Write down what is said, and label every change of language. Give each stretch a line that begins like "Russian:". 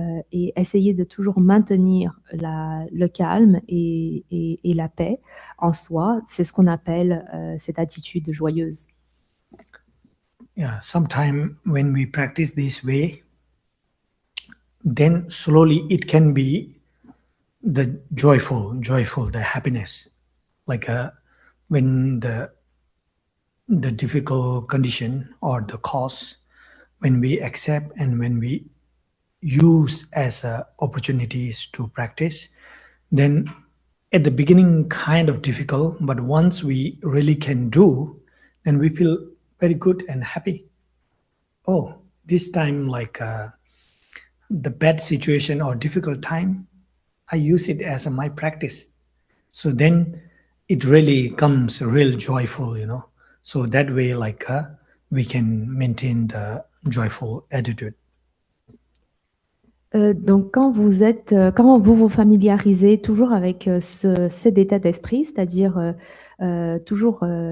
French: Et essayer de toujours maintenir le calme et la paix en soi, c'est ce qu'on appelle cette attitude joyeuse.
English: Yeah, sometimes when we practice this way, then slowly it can be the joyful, the happiness. Like when the difficult condition or the cause, when we accept and when we use as opportunities to practice, then at the beginning kind of difficult, but once we really can do, then we feel very good and happy. Oh, this time like the bad situation or difficult time, I use it as my practice. So then it really comes real joyful, So that way, like we can maintain the joyful attitude.
French: Donc, quand vous vous familiarisez toujours avec cet état d'esprit, c'est-à-dire toujours